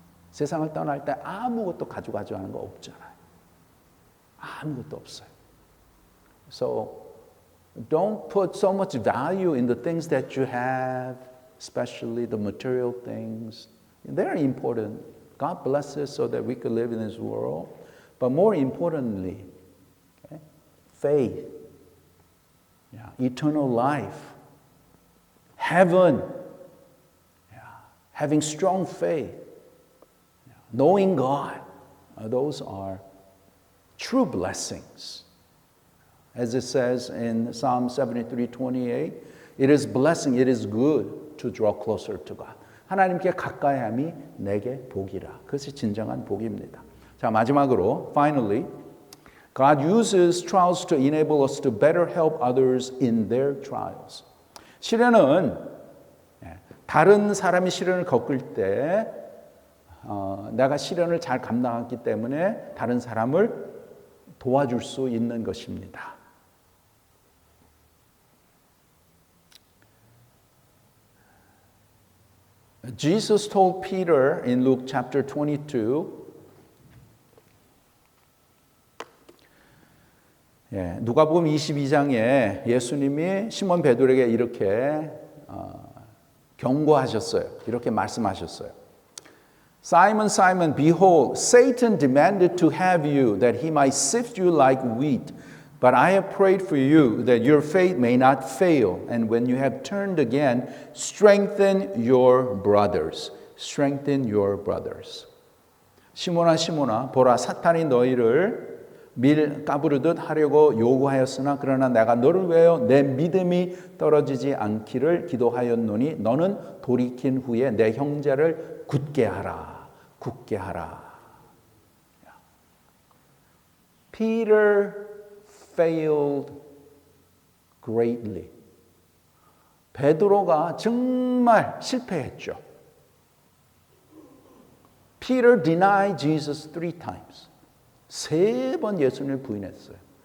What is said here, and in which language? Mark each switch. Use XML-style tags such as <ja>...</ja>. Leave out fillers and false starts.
<ko>세상을 떠날 때 아무것도 가져가지 않은 거 없잖아요. 아무것도 없어요.</ko> <en>So don't put so much value in the things that you have, especially the material things. They're important. God bless us so that we could live in this world. But more importantly, faith, eternal life, heaven, having strong faith, knowing God, those are true blessings. As it says in Psalm 73:28, it is blessing, it is good to draw closer to God.</en> <ko>하나님께 가까이함이 내게 복이라. 그것이 진정한 복입니다. 자, 마지막으로,</ko> <en>finally, God uses trials to enable us to better help others in their trials.</en> <ko>시련은 다른 사람이 시련을 겪을 때 내가 시련을 잘 감당했기 때문에 다른 사람을 도와줄 수 있는 것입니다.</ko> <en>Jesus told Peter in Luke chapter 22,</en> <ko>누가복음 22장에 예수님이 시몬 베드로에게 이렇게 경고하셨어요. 이렇게 말씀하셨어요.</ko> <en>Simon, Simon, behold, Satan demanded to have you, that he might sift you like wheat. But I have prayed for you, that your faith may not fail. And when you have turned again, strengthen your brothers. Strengthen your brothers.</en> <ko>시몬아, 시몬아, 보라, 사탄이 너희를 밀 까부르듯 하려고 요구하였으나 그러나 내가 너를 위하여 내 믿음이 떨어지지 않기를 기도하였노니 너는 돌이킨 후에 내 형제를 굳게 하라. 굳게 하라.</ko> <en>Peter failed greatly.</en> <ko>베드로가 정말 실패했죠.</ko> <en>Peter denied Jesus 3 times.</en> <ko>3번 예수님을 부인했어요.</ko>